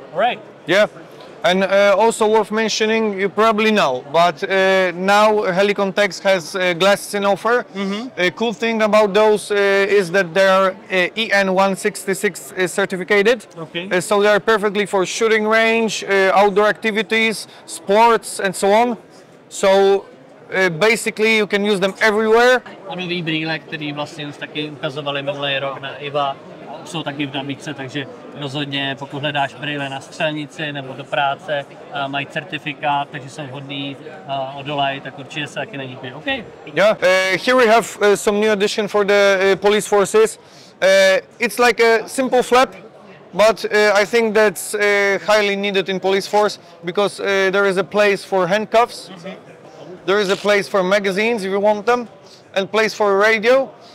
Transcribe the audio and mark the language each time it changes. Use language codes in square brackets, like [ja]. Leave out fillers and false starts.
[en] Alright. Yeah. And also worth mentioning, you probably know, but now Helikon-Tex has glasses in offer. A cool thing about those is that they are EN166 certificated. Okay. So they are perfectly for shooting range, outdoor activities, sports, and so on. So basically you can use them everywhere. [cs] A nový brýle, který vlastně už taky ukazovali minulý rok na IWA, jsou taky v nabídce, takže rozhodně pokud hledáš brýle na střelnici nebo do práce, mají certifikát, takže jsou hodný, odolají, tak určitě se taky na nich být. [en] Okay. Yeah, here we have some new addition for the police forces. It's like a simple flap, but I think that's highly needed in police force because there is a place for handcuffs, there is a place for magazines if you want them, and place for radio.